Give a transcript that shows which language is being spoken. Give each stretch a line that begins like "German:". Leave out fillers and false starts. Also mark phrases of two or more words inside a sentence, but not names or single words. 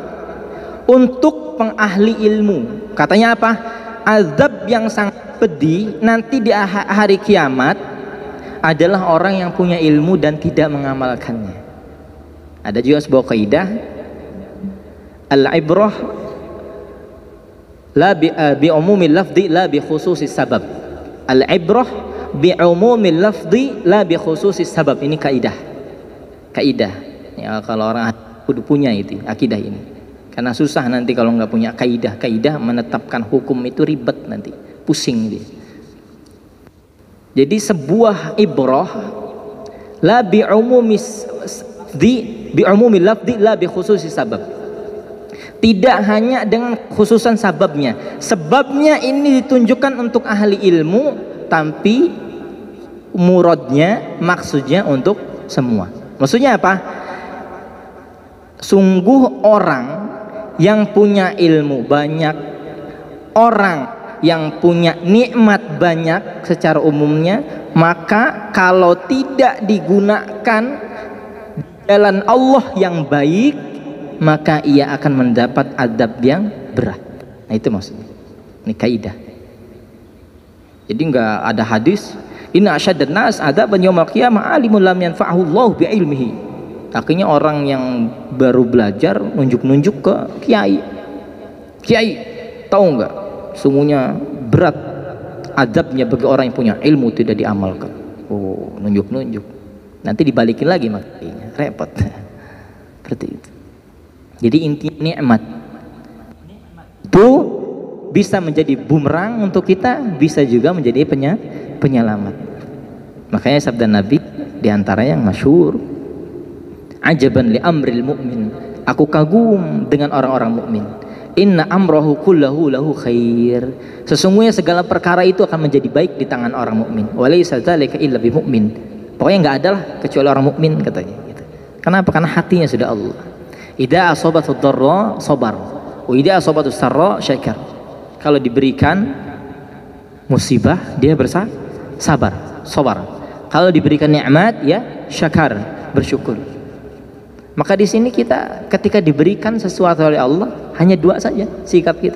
Indonesian: Untuk pengahli ilmu. Katanya apa? Azab yang sangat pedih nanti di hari kiamat adalah orang yang punya ilmu dan tidak mengamalkannya. Ada juga sebuah kaidah,
Arabic: العبرة لا بعموم اللفظ لا بخصوص السبب. العبرة بعموم اللفظ لا بخصوص السبب.
Indonesian: Ini kaidah. Kaidah. Ya, kalau orang kudu punya itu akidah ini. Karena susah nanti kalau nggak punya kaidah menetapkan hukum itu ribet nanti, pusing dia. Jadi sebuah
Arabic: عبرة لا بعموم اللفظ لا بخصوص السبب.
Indonesian: Tidak hanya dengan khususan sababnya. Sebabnya ini ditunjukkan untuk ahli ilmu, tapi muradnya, maksudnya untuk semua. Maksudnya apa? Sungguh orang yang punya ilmu banyak, orang yang punya nikmat banyak secara umumnya, maka kalau tidak digunakan jalan Allah yang baik, maka ia akan mendapat adab yang berat. Nah itu maksudnya. Ini kaidah. Jadi enggak ada hadis
Arabic: إن أشد الناس عذابا يوم القيامة عالم لم ينفعه الله بعلمه.
Indonesian: Akhirnya orang yang baru belajar nunjuk-nunjuk ke kiai. Kiai, tahu nggak? Sungguhnya berat adabnya bagi orang yang punya ilmu tidak diamalkan. Oh, nunjuk-nunjuk. Nanti dibalikin lagi makanya repot. Seperti itu. Jadi intinya nikmat itu bisa menjadi bumerang untuk kita, bisa juga menjadi penyelamat. Makanya sabda Nabi diantara yang masyhur,
Arabic: عجبا لأمر المؤمن,
Indonesian: aku kagum dengan orang-orang mukmin.
Arabic: إن أمره كله له خير,
Indonesian: sesungguhnya segala perkara itu akan menjadi baik di tangan orang mukmin.
Arabic: وليس ذلك إلا بمؤمن,
Indonesian: pokoknya nggak ada lah kecuali orang mukmin katanya gitu. Kenapa? Karena hatinya sudah Allah.
Arabic: إذا أصابته ضراء صبر وإذا أصابته سراء شكر.
Indonesian: Kalau diberikan musibah dia sabar. Kalau diberikan nikmat ya syakar, bersyukur. Maka di sini kita ketika diberikan sesuatu oleh Allah hanya dua saja sikap kita.